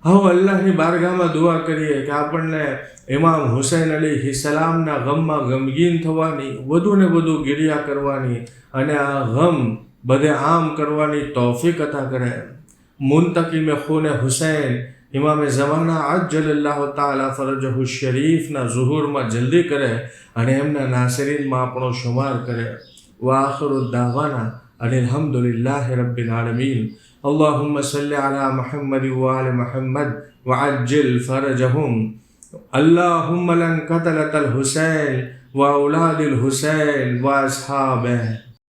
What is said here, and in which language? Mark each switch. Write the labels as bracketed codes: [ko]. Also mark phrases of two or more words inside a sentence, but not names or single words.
[gu] હવે અલ્લાહની બારગાહમાં દુઆ કરીએ કે આપણને ઇમામ હુસૈન અલી સલામના ગમમાં ગમગીન થવાની, વધુ ને વધુ ગિરિયા કરવાની અને આ ગમ બધે આમ કરવાની તૌફીક અતા કરે. મુંતકિમે ખૂને હુસૈન ઇમામે ઝમાના [ar] عجل الله تعالى فرجه [gu] શરીફના ઝુહુરમાં જલ્દી કરે અને એમના નાસરીનમાં આપણો શુમાર કરે. [ar] وآخر دعوانا الحمد لله رب العالمين. اللهم صل على محمد وآل محمد وعجل فرجهم. اللهم لن قتلة الحسين وأولاد الحسين وأصحابه.